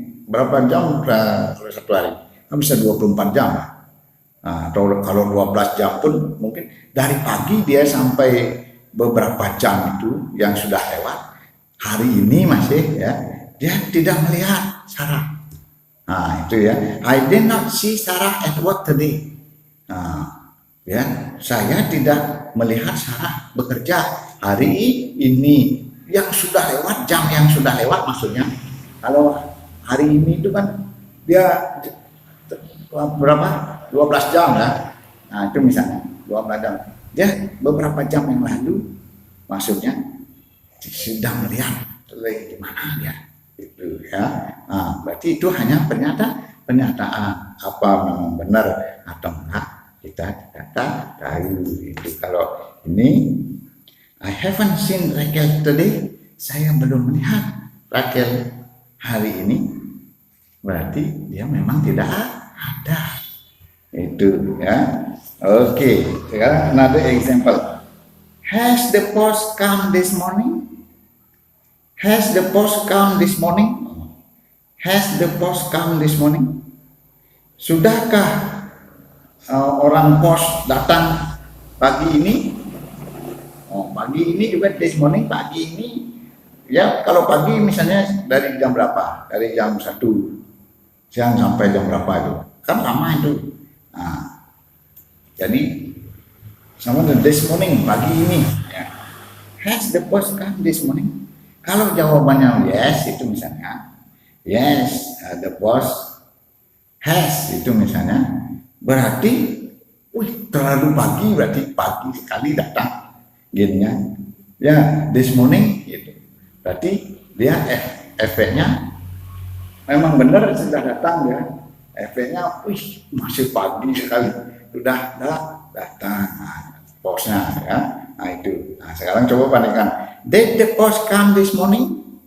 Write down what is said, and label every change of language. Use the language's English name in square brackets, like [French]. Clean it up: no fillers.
[Indonesian] Berapa jam satu hari? Kan bisa 24 jam. Nah, atau kalau 12 jam pun mungkin dari pagi dia sampai beberapa jam itu yang sudah lewat. Hari ini masih ya, dia tidak melihat Sarah. Nah, itu ya. [English] I did not see Sarah at work today. [Indonesian] Nah, ya, saya tidak melihat Sarah bekerja hari ini. Yang sudah lewat, jam yang sudah lewat maksudnya. Kalau hari ini itu kan dia berapa? 12 jam ya. Nah, itu misalnya 12 jam. Dia beberapa jam yang lalu maksudnya sudah melihat di mana dia. Itu ya. Nah, berarti itu hanya pernyataan apa memang benar atau enggak kita tidak tahu. Itu kalau ini I haven't seen Rachel today, saya belum melihat Rachel hari ini, berarti dia memang tidak ada. Itu ya. Oke, sekarang another example. [English] Has the post come this morning? Has the post come this morning? Has the post come this morning? [Indonesian] Sudahkah orang pos datang pagi ini? Oh, pagi ini juga this morning, pagi ini. Ya, kalau pagi misalnya dari jam berapa? Dari jam 1 siang sampai jam berapa itu? Kan lama itu. Nah, jadi sama dengan this morning, pagi ini. Ya. [English] Has the post come this morning? [Indonesian] Kalau jawabannya yes, itu misalnya yes, the boss has, itu misalnya berarti, terlalu pagi, berarti pagi sekali datang, gininya. Ya, this morning, gitu. Berarti dia efeknya memang benar sudah datang ya. Efeknya, masih pagi sekali, sudah datang. Nah, bosnya ya. Nah itu. Nah sekarang coba bandingkan. [English] Did the post come this morning?